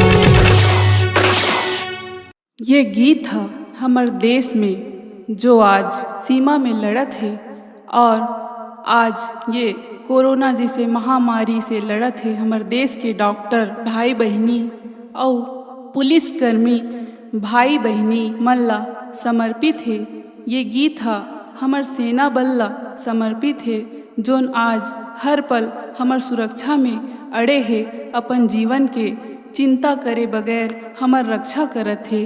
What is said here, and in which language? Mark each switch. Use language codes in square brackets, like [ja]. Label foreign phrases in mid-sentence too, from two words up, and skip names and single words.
[hne] ये गीत है हमर देश में जो आज सीमा में लड़त है और आज ये कोरोना जैसे महामारी से लड़त है। हमर देश के डॉक्टर भाई बहनी और पुलिसकर्मी भाई बहनी मल्ला समर्पित है। ये गीत है हमर सेना बल्ला समर्पित है, जोन आज हर पल हमर सुरक्षा में अड़े है, अपन जीवन के चिंता करे बगैर हमर रक्षा करत है।